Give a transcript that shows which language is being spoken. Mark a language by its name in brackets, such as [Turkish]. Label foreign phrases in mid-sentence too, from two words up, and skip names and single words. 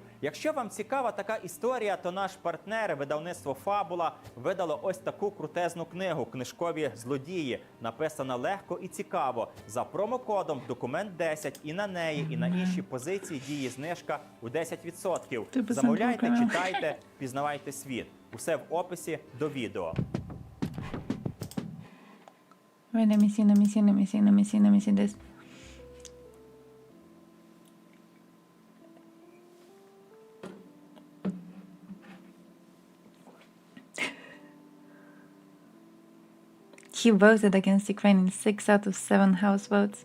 [Ukrainian] Якщо вам цікава така історія, то наш партнер, видавництво «Фабула», видало ось таку крутезну книгу «Книжкові злодії». Написана легко і цікаво. За промокодом «Документ10» і на неї, і на інші позиції діє знижка у 10%. Замовляйте, читайте, пізнавайте світ. Усе в описі до відео. [English] Wait, let me see this. He voted against Ukraine in 6 out of 7 House votes.